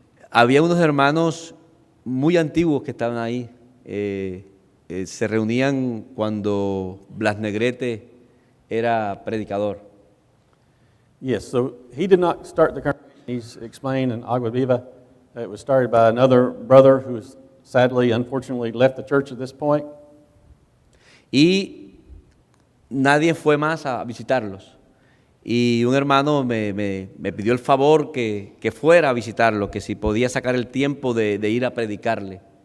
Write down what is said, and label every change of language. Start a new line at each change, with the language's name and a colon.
Spanish: Había unos hermanos muy antiguos que estaban ahí. Se reunían cuando Blas Negrete era predicador.
English: Yes, so he did not start the congregation. He's explained in Agua Viva. It was started by another brother who sadly, unfortunately, left the church at this point.
Spanish: Y nadie fue más a visitarlos. Y un hermano me pidió el favor que fuera a visitarlos, que si podía sacar el tiempo de ir a predicarle.